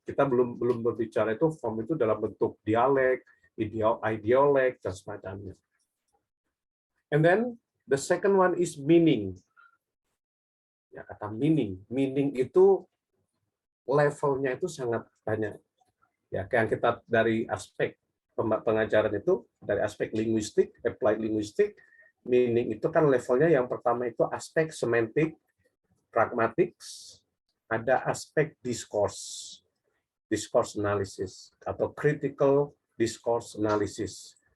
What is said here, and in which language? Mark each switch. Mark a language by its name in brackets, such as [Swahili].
[Indonesian] Kita belum berbicara itu form itu dalam bentuk dialek, ideolek, dan semacamnya. [English] And then the second one is meaning. [Indonesian] Ya, kata meaning. Meaning itu levelnya itu sangat banyak. Ya, kayak kita dari aspek pengajaran itu, dari aspek linguistik, applied linguistik, meaning itu kan levelnya yang pertama itu aspek semantik, pragmatics, ada aspek discourse, discourse analysis, atau critical discourse analysis.